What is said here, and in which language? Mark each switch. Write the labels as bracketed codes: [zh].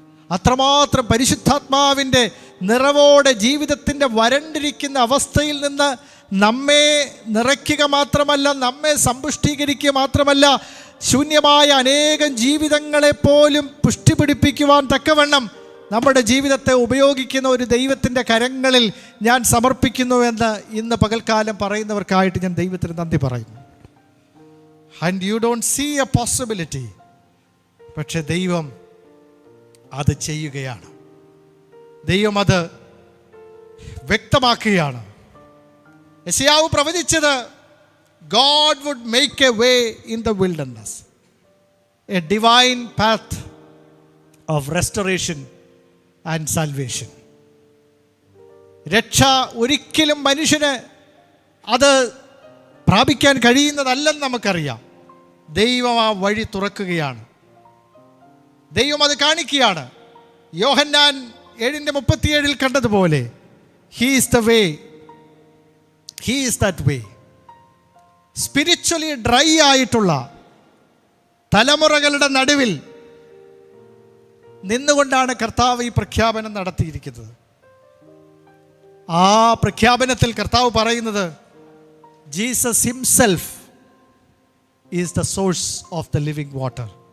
[ml] അത്രമാത്രം പരിശുദ്ധാത്മാവിൻ്റെ നിറവോടെ ജീവിതത്തിൻ്റെ വരണ്ടിരിക്കുന്ന അവസ്ഥയിൽ നിന്ന് നമ്മെ നിറയ്ക്കുക മാത്രമല്ല, നമ്മെ സമ്പുഷ്ടീകരിക്കുക മാത്രമല്ല, ശൂന്യമായ അനേകം ജീവിതങ്ങളെപ്പോലും പുഷ്ടി പിടിപ്പിക്കുവാൻ തക്കവണ്ണം നമ്മുടെ ജീവിതത്തെ ഉപയോഗിക്കുന്ന ഒരു ദൈവത്തിൻ്റെ കരങ്ങളിൽ ഞാൻ സമർപ്പിക്കുന്നു എന്ന് ഇന്ന് പകൽക്കാലം പറയുന്നവർക്കായിട്ട് ഞാൻ ദൈവത്തിന് നന്ദി പറയുന്നു. [en] and you don't see a possibility, [ml] പക്ഷെ ദൈവം അത് ചെയ്യുകയാണ്. ദൈവം അത് വ്യക്തമാക്കുകയാണ്. യെശയ്യാവ് പ്രവചിച്ചത് [en] God would make a way in the wilderness, a divine path of restoration and salvation. [ml] രക്ഷ ഒരിക്കലും മനുഷ്യന് അത് പ്രാപിക്കാൻ കഴിയുന്നതല്ലെന്ന് നമുക്കറിയാം. ദൈവം ആ വഴി തുറക്കുകയാണ്, ദൈവം അത് കാണിക്കുകയാണ്. യോഹന്നാൻ 7:37 കണ്ടതുപോലെ [en] He is the way, He is that way. Spiritually dry [ml] ആയിട്ടുള്ള തലമുറകളുടെ നടുവിൽ നിന്നുകൊണ്ടാണ് കർത്താവ് ഈ പ്രഖ്യാപനം നടത്തിയിരിക്കുന്നത്. ആ പ്രഖ്യാപനത്തിൽ കർത്താവ് പറയുന്നത് [en] Jesus himself is the source of the living water.